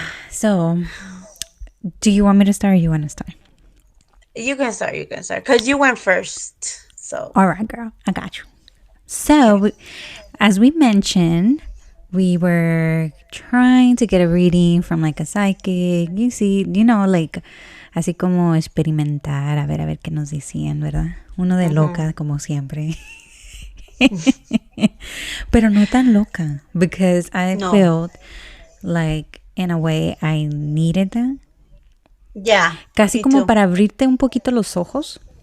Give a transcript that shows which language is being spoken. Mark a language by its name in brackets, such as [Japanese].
[English] So, do you want me to start or you want to start? You can start. Because you went first. So. All right, girl. I got you. So, as we mentioned, we were trying to get a reading from like a psychic. You see, like, [Spanish] así como experimentar, a ver qué nos decían, ¿verdad? Uno de loca, como siempre. Pero no tan loca, [English] because I felt like, in a way, I needed that. Yeah. [Spanish] Casi como para abrirte un poquito los ojos.